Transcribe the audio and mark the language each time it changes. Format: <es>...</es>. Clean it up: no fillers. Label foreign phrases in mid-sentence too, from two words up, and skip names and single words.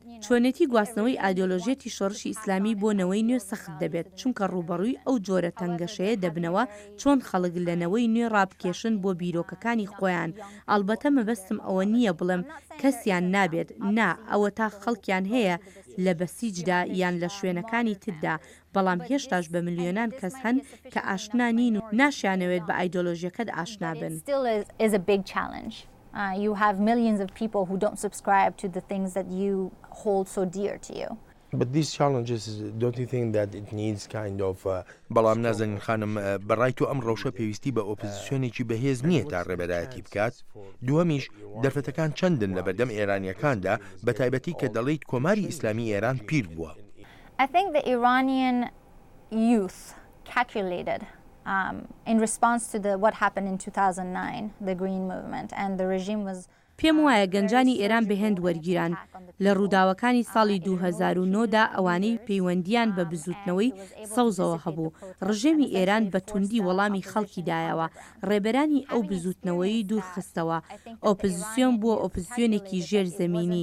<ckb>چۆنێتی گواستنەوەی ئایدۆلۆژێتی شۆڕشی ئیسلامی بۆ نەوەی نوێ سەخت دەبێت، چونکە ڕوبەڕووی ئەو جۆرە تەنگەشەیە دەبنەوە چۆن خەڵک لە نەوەی نوێ ڕابکێشن بۆ بیرۆکەکانی خۆیان. ئەڵبەتە مەبەستم ئەوە نییە بڵێم کەسیان نابێت، نا، ئەوە تا خەڵکیان هەیە لە بەسیجدا یان لە شوێنەکانی تردا، بەڵام هێشتاش بە ملیۆنان کەس هەن کە ئاشنا نین و ناشیانەوێت بە ئایدۆلۆژیەکەت ئاشنا بن.</ckb> <en>You have millions of people who don't subscribe to the things that you hold so dear to you. But these challenges, don't you think that it needs kind of</en> <ckb>بەڵام نازەنین خانم بەڕای تۆ ئەم ڕەوشە پێویستی بە ئۆپۆزیسیۆنێکی بەهێز نییە تا ڕێبەرایەتی بکات؟ دووەمیش دەرفەتەکان چەندن لە بەردەم ئێرانیەکاندا بە تایبەتی کە دەڵێیت کۆماری ئیسلامی ئێران پیر بووە.</ckb> <en>I think the Iranian youth calculated in response to what happened in 2009, the Green Movement, and the regime was</en> <ckb>پێم وایە گەنجانی ئێران بەهێند وەرگیران لە ڕووداوەکانی ساڵی 2009دا ئەوانەی پەیوەندیان بە بزوتنەوەی سەوزەوە هەبوو. ڕژێمی ئێران بە توندی وەڵامی خەڵکی دایەوە، ڕێبەرانی ئەو بزوتنەوەی دوورخستەوە. ئۆپۆزیسیۆن بووە ئۆپۆزیسیۆنێکی ژێرزەمینی.</ckb>